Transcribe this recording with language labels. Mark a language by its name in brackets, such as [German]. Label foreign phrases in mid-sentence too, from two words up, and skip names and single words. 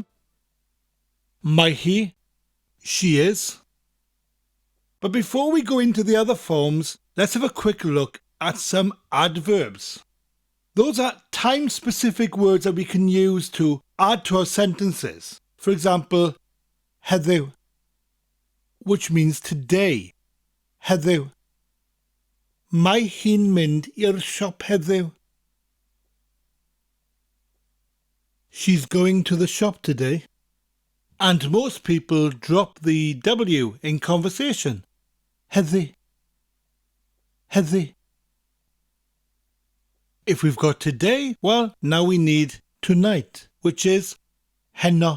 [Welsh] Mae hi, [English] she is. But before we go into the other forms, let's have a quick look at some adverbs. Those are time-specific words that we can use to add to our sentences. For example, heddiw, which means today. [Welsh] Heddiw. Mae hi'n mynd i'r siop heddiw. [English] She's going to the shop today. And most people drop the W in conversation. [Welsh] Heddi. Heddi. [English] If we've got today, well, now we need tonight, which is Hen-oh.